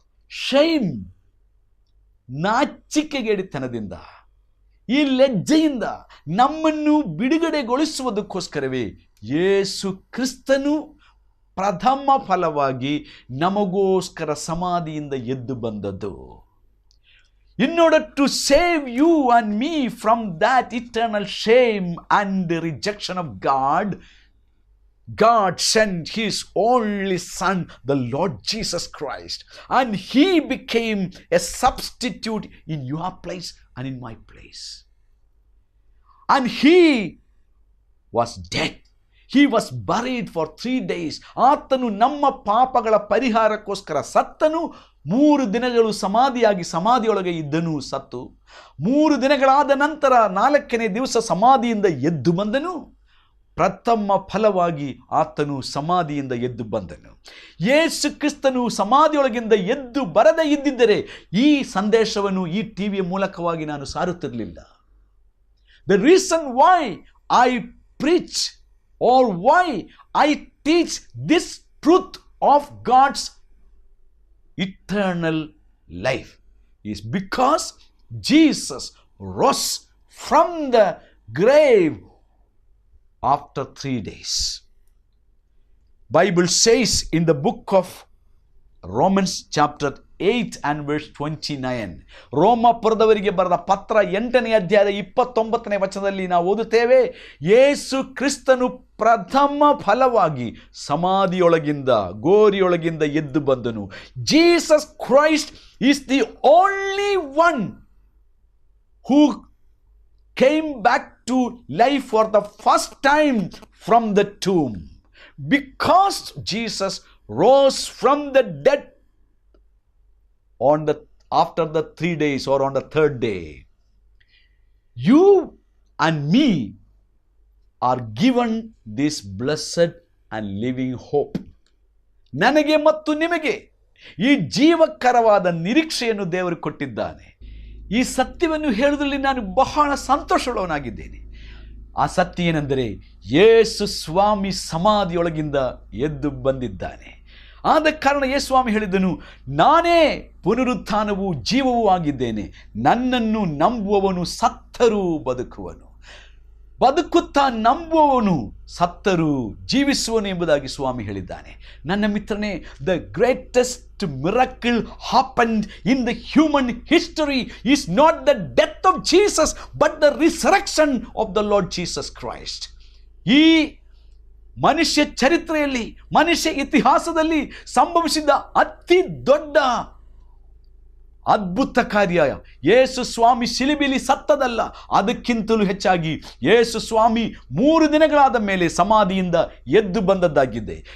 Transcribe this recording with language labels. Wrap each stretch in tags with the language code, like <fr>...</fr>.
<kn>ಶೈಮ್, ನಾಚಿಕೆಗೇಡಿತನದಿಂದ, ಈ ಲಜ್ಜೆಯಿಂದ ನಮ್ಮನ್ನು ಬಿಡುಗಡೆಗೊಳಿಸುವುದಕ್ಕೋಸ್ಕರವೇ ಯೇಸು ಕ್ರಿಸ್ತನು ಪ್ರಥಮ ಫಲವಾಗಿ ನಮಗೋಸ್ಕರ ಸಮಾಧಿಯಿಂದ ಎದ್ದು ಬಂದದ್ದು.</kn> <en>In order to save you and me from that eternal shame and rejection of God, God sent His only Son, the Lord Jesus Christ, and He became a substitute in your place and in my place. And He was dead. He was buried for 3 days.</en> <kn>ಆತನು ನಮ್ಮ ಪಾಪಗಳ ಪರಿಹಾರಕ್ಕೋಸ್ಕರ ಸತ್ತನು. 3 ದಿನಗಳು ಸಮಾಧಿಯೊಳಗೆ ಇದ್ದನು, ಸತ್ತು 3 ದಿನಗಳಾದ ನಂತರ 4ನೇ ದಿವಸ ಸಮಾಧಿಯಿಂದ ಎದ್ದು ಬಂದನು. ಪ್ರಥಮ ಫಲವಾಗಿ ಆತನು ಸಮಾಧಿಯಿಂದ ಎದ್ದು ಬಂದನು. ಯೇಸು ಕ್ರಿಸ್ತನು ಸಮಾಧಿಯೊಳಗಿಂದ ಎದ್ದು ಬರದೇ ಇದ್ದಿದ್ದರೆ ಈ ಸಂದೇಶವನ್ನು ಈ ಟಿವಿಯ ಮೂಲಕವಾಗಿ ನಾನು ಸಾರುತ್ತಿರಲಿಲ್ಲ.</kn> <en>The reason why I preach or why I teach this truth of God's eternal life is because Jesus rose from the grave after 3 days. Bible says in the book of Romans chapter 8 and verse 29,</en> <kn>ರೋಮಪುರದವರಿಗೆ ಬರೆದ ಪತ್ರ 8ನೇ ಅಧ್ಯಾಯದ 29ನೇ ವಚನದಲ್ಲಿ ನಾವು ಓದುತ್ತೇವೆ, ಯೇಸು ಕ್ರಿಸ್ತನು ಪ್ರಥಮ ಫಲವಾಗಿ ಸಮಾಧಿಯೊಳಗಿಂದ, ಗೋರಿಯೊಳಗಿಂದ ಎದ್ದು ಬಂದನು.</kn> <en>Jesus Christ is the only one who came back to life for the first time from the tomb. Because Jesus rose from the dead after the 3 days or on the 3rd day, you and me are given this blessed and living hope.</en> <kn>ನನಗೆ ಮತ್ತು ನಿಮಗೆ ಈ ಜೀವಕರವಾದ ನಿರೀಕ್ಷೆಯನ್ನು ದೇವರು ಕೊಟ್ಟಿದ್ದಾನೆ. ಈ ಸತ್ಯವನ್ನು ಹೇಳುವುದರಲ್ಲಿ ನಾನು ಬಹಳ ಸಂತೋಷವುಳ್ಳವನಾಗಿದ್ದೇನೆ. ಆ ಸತ್ಯ ಏನೆಂದರೆ, ಯೇಸು ಸ್ವಾಮಿ ಸಮಾಧಿಯೊಳಗಿಂದ ಎದ್ದು ಬಂದಿದ್ದಾನೆ. ಆದ ಕಾರಣ ಯೇಸು ಸ್ವಾಮಿ ಹೇಳಿದನು, ನಾನೇ ಪುನರುತ್ಥಾನವೂ ಜೀವವೂ ಆಗಿದ್ದೇನೆ, ನನ್ನನ್ನು ನಂಬುವವನು ಸತ್ತರೂ ಬದುಕುವನು, ಬದುಕುತ್ತಾ ನಂಬುವವನು ಸತ್ತರೂ ಜೀವಿಸುವನು ಎಂಬುದಾಗಿ ಸ್ವಾಮಿ ಹೇಳಿದ್ದಾನೆ. ನನ್ನ ಮಿತ್ರನೇ,</kn> <en>The greatest miracle happened in the human history is not the death of Jesus but the resurrection of the Lord Jesus Christ.</en> <kn>ಈ ಮನುಷ್ಯ ಚರಿತ್ರೆಯಲ್ಲಿ, ಮನುಷ್ಯ ಇತಿಹಾಸದಲ್ಲಿ ಸಂಭವಿಸಿದ ಅತಿ ದೊಡ್ಡ ಅದ್ಭುತ ಕಾರ್ಯ ಯೇಸು ಸ್ವಾಮಿ ಶಿಲುಬೆಯಲ್ಲಿ ಸತ್ತದಲ್ಲ, ಅದಕ್ಕಿಂತಲೂ ಹೆಚ್ಚಾಗಿ ಯೇಸು ಸ್ವಾಮಿ 3 ದಿನಗಳಾದ ಮೇಲೆ ಸಮಾಧಿಯಿಂದ ಎದ್ದು ಬಂದದ್ದಾಗಿದೆ.</kn>